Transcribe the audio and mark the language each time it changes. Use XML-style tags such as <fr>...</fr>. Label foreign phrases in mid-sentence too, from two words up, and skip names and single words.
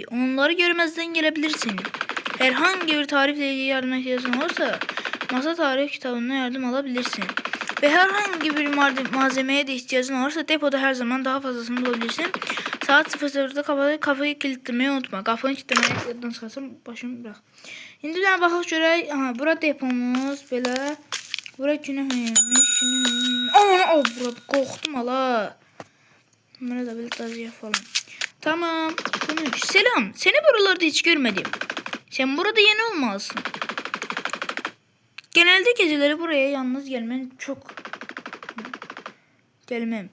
<tr>Onları görmezden gelebilirsin. Herhangi bir tarifle ilgili yardıma ihtiyacın olursa masa tarif kitabından yardım alabilirsin. Ve herhangi bir malzemeye de ihtiyacın olursa depoda her zaman daha fazlasını bulabilirsin. Saat 00'da kafayı kilitlemeyi unutma. Kafayı kilitlemeyi yaddan çıkarsın başımı bırak. Şimdi bir</tr> <az>baxaq görək. Aha, bura depomuz belə.</az> <tr>Bura günah neymiş, Aman bura korktum ala. Buna da bir tazıya falan. Tamam, konuş. Selam, seni buralarda hiç görmedim. Sen burada yeni olmalısın. Genelde geceleri buraya yalnız gelmem.</tr>